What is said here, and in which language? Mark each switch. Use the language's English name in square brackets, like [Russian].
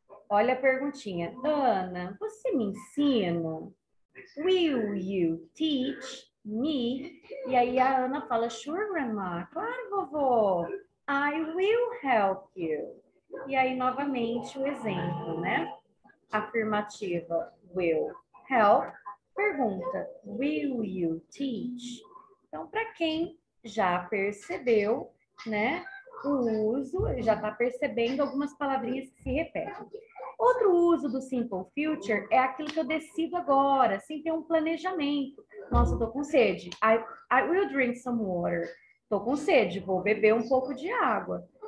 [Portuguese] Olha a perguntinha. Ana, você me ensina? [English] Will you teach me? [Portuguese] E aí a Ana fala, [English] sure, grandma. [Portuguese] Claro, vovó. [English] I will help you. [Portuguese] E aí, novamente, o exemplo, né? [English] Afirmativa, will help. Pergunta, will you teach? [Portuguese] Então, para quem já percebeu, né, o uso, já está percebendo algumas palavrinhas que se repetem. Outro uso do simple future é aquilo que eu decido agora, sem ter um planejamento. Nossa, eu tô com sede. [English] I will drink some water. [Portuguese] Tô com sede, vou beber um pouco de água.